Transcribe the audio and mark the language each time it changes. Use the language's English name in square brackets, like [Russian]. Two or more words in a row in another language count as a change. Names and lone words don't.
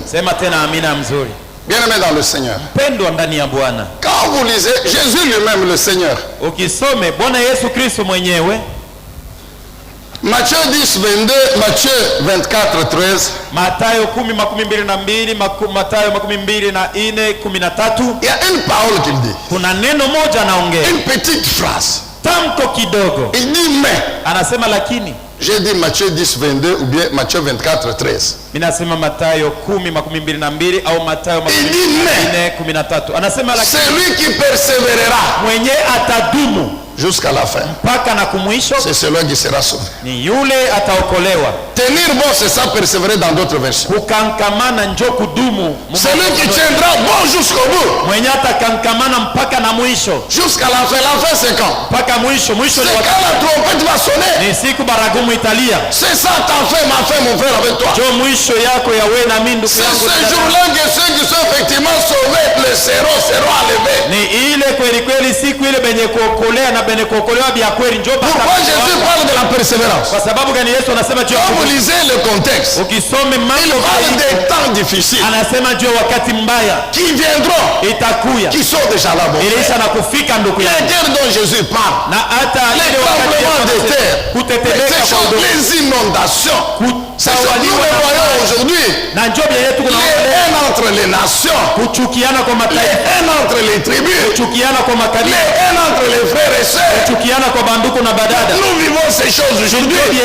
[French] Bien aimé dans le Seigneur. Quand vous lisez Jésus lui-même le Seigneur, Matthieu 10, 22, Matthieu 24, 13. [Swahili] Mathayo 10:22, Mathayo 24:13. [French] Il y a une parole qu'il dit. [Swahili] Kuna neno moja anaongea. [French] Une petite phrase. [Swahili] Tamko kidogo. [French] Il dit mais. [Swahili] Anasema lakini. [French] J'ai dit Matthieu 10, 22 ou bien Matthieu 24, 13. [Swahili] Minasema Mathayo 10:22 au Mathayo 24:13. Anasema lakini. [French] Celui qui persévérera. [Swahili] Mwenye atadumu [French] jusqu'à la fin. [Swahili] Mpaka na kumwisho. [French] C'est celui qui sera sauvé. [Swahili] Ni yule ataokolewa. [French] Tenir bon, c'est ça, persévérer dans d'autres versions. [Swahili] Kukankamana njo kudumu. [French] Celui qui tiendra bon jusqu'au bout. [Swahili] Mwenye atakankamana mpaka na mwisho. [French] Jusqu'à la fin. La fin c'est quand? [Swahili] Mpaka mwisho. Mwisho [French] c'est quand la trompette va sonner. [Swahili] Ni siku baragumu italia. [French] C'est ça ta fin, ma fin, mon frère, avec toi. [Swahili] Jo mwisho yako ya wewe na mimi ndugu yangu. [French] C'est ce jour-là que ceux qui sont effectivement sauvés le seront enlevés. [Swahili] Ni ile kweli kweli siku ile benye kuokolea na benye kuokolewa bia kweli njo. [French] Pourquoi Jésus parle de la persévérance? [Swahili] Kwa sababu gani Yesu anasema juu? [French] Quand vous lisez le contexte, [Swahili] ukisome [French] il parle des temps difficiles. [Swahili] Anasema juu wakati mbaya [French] qui viendront, [Swahili] itakuya, [French] qui sont déjà là. Bon, [Swahili] ilisha na kufika ndugu yangu. [French] Les guerres dont Jésus parle, [Swahili] na hata [French] les tremblements de terre, les inondations, c'est ce que nous voyons aujourd'hui. Les haines entre les nations, les haines entre les tribus, les haines entre les frères et sœurs. Nous vivons ces choses aujourd'hui.